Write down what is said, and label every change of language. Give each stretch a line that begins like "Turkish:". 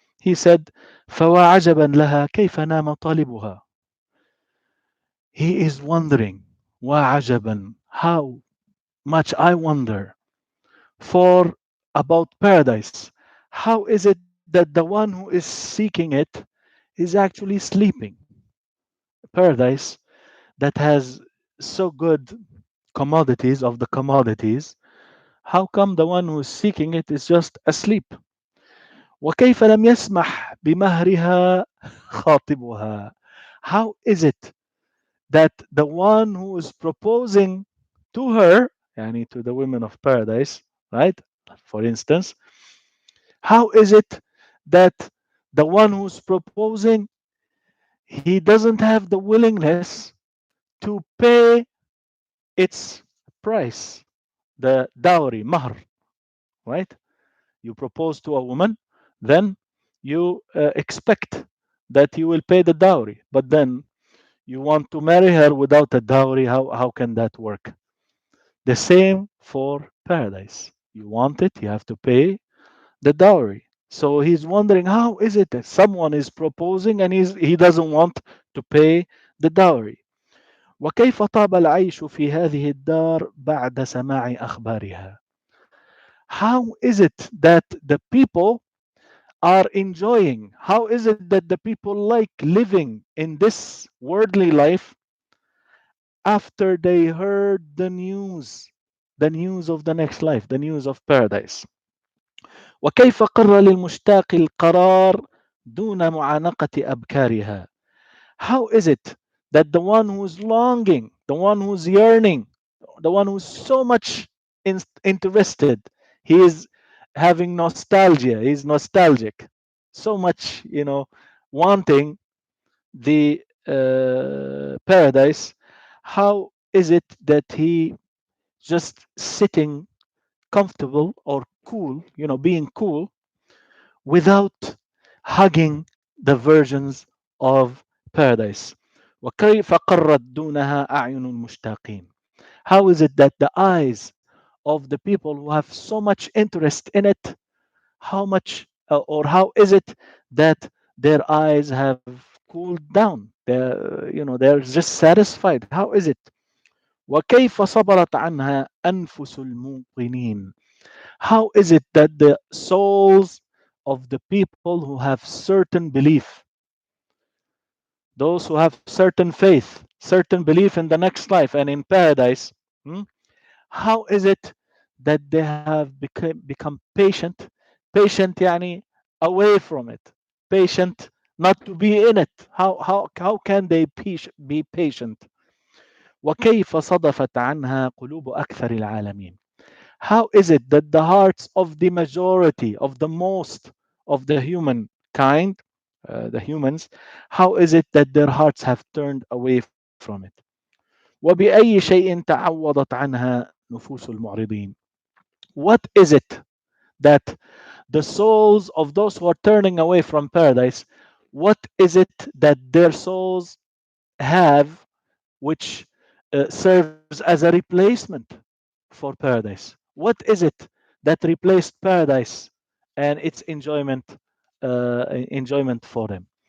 English: He said,
Arabic: فَوَا عَجَبًا لَهَا كَيْفَ نَامَ طَالِبُهَا.
English: He is wondering,
Arabic: وَعَجَبًا,
English: how much I wonder for about paradise. How is it that the one who is seeking it is actually sleeping? Paradise that has so good commodities of the commodities, how come the one who's seeking it is just asleep?
Arabic: وكيف لم يسمح بمهرها خاطبها.
English: How is it that the one who is proposing to her,
Arabic: يعني
English: to the women of paradise, right? For instance, how is it that the one who's proposing, he doesn't have the willingness to pay its price, the dowry, mahr, right? You propose to a woman, then you expect that you will pay the dowry, but then you want to marry her without a dowry. How can that work? The same for paradise. You want it, you have to pay the dowry. So he's wondering, how is it that someone is proposing and he doesn't want to pay the dowry?
Arabic: وكيف طاب العيش في هذه الدار بعد سماع أخبارها.
English: How is it that the people are enjoying? How is it that the people like living in this worldly life after they heard the news of the next life, the news of paradise?
Arabic: وكيف قر للمشتاق القرار دون معانقة أبكارها.
English: How is it that the one who's longing, the one who's yearning, the one who's so much interested, he is having nostalgia, he's nostalgic, so much, wanting the paradise. How is it that he just sitting comfortable or cool, being cool without hugging the virgins of paradise.
Arabic: وكيف قرت دونها أعين المشتاقين.
English: How is it that the eyes of the people who have so much interest in it, how much or how is it that their eyes have cooled down? They're just satisfied. How is it?
Arabic: وكيف صبرت عنها أنفس الموقنين.
English: How is it that the souls of the people who have certain belief, those who have certain faith, certain belief in the next life and in paradise, hmm, how is it that they have become patient? Patient
Arabic: يعني
English: away from it. Patient not to be in it. How can they be patient?
Arabic: وكيف صدفت عنها قلوب أكثر العالمين.
English: How is it that the hearts of the majority, of the most of the humankind, the humans, how is it that their hearts have turned away from it?
Arabic: وبأي شيء تعوضت عنها نفوس المعرضين.
English: What is it that the souls of those who are turning away from paradise, what is it that their souls have which serves as a replacement for paradise? What is it that replaced paradise and its enjoyment for them?